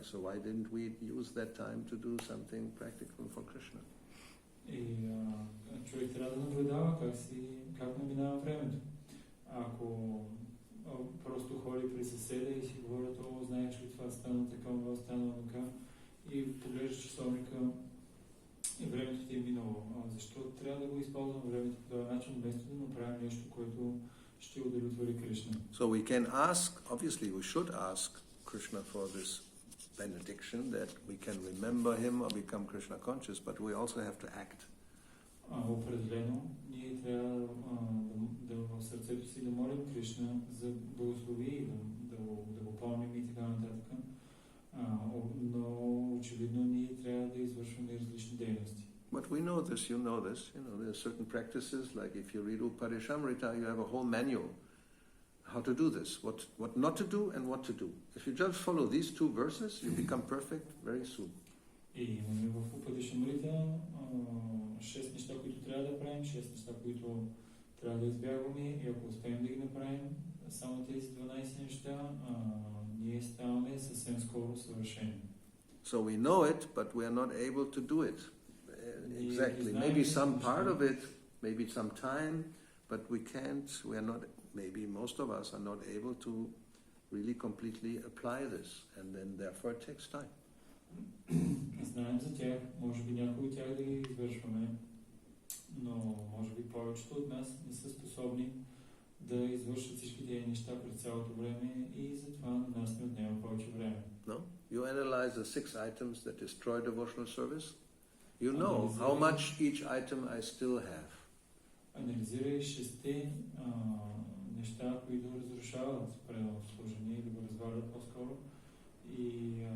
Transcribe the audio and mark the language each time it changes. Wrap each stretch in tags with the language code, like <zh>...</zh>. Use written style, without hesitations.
<en>So why didn't we use that time to do something practical for Krishna?</en> <bg>И човек трябва да наблюдава как наминава времето. Ако просто ходи при съседа и си говорят, знаеш ли това стана така, и поглеждаш часовника и времето ти е минало. Защо трябва да го използвам времето по този начин, вместо да направим нещо, което ще удовлетвори Кришна?</bg> <en>So we can ask, obviously we should ask Krishna for this benediction, that we can remember him or become Krishna conscious, but we also have to act.</en> <bg>Определено, ние трябва да в сърцето си да молим Кришна за благослови и да го помним и така нататък. Но очевидно ние трябва да извършваме различни дейности.</bg> <en>But we know this, you know this. There are certain practices, like if you read Upadeshamrita, you have a whole manual how to do this, what not to do and what to do. If you just follow these two verses, you become perfect very soon.</en> <bg>И имаме в Упадешамрита 6 неща, които трябва да правим, 6 неща, които трябва да избягваме, и ако успеем да ги направим само тези 12 неща, ние ставаме съвсем скоро съвършени.</bg> <en>So we know it, but we are not able to do it. Exactly. Maybe some part of it, maybe some time, but we are not, maybe most of us are not able to really completely apply this, and then therefore it takes time.</en> <bg>Знаем за тях, може би някои от тях да ги извършваме, но може би повечето от нас не са способни да извършат всички тези неща през цялото време и затова на нас не отнема повече време.</bg> <en>No? You analyze the 6 items that destroy devotional service. You know how much each item I still have.</en> <bg>Анализирай 6 неща, които разрушават преданото служение или го развалят по-скоро, и</bg>